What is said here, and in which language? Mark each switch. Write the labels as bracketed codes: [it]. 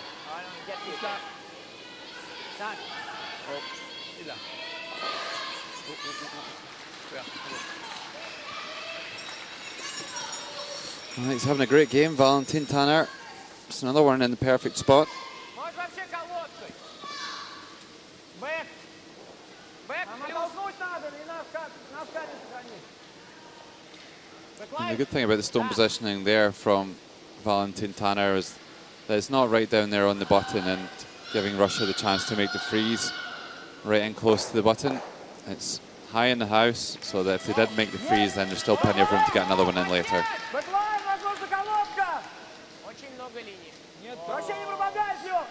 [fr] Ah non, 4 plus là. 5. Il est là. [en] Well, he's having a great game, Valentin Tanner. It's another one in the perfect spot. [ru] Можешь вообще колодкой. Бэк. Бэк, Нам плюс. оттолкнуть надо, и на скане сохранить. [en] And the good thing about the stone positioning there from Valentin Tanner is that it's not right down there on the button and giving Russia the chance to make the freeze right in close to the button. It's high in the house, so that if they did make the freeze, then there's still plenty of room to get another one in later. [ru] Бэклайн, возможно, колодка. Очень много линий. Нет, вообще не пробавляй ее.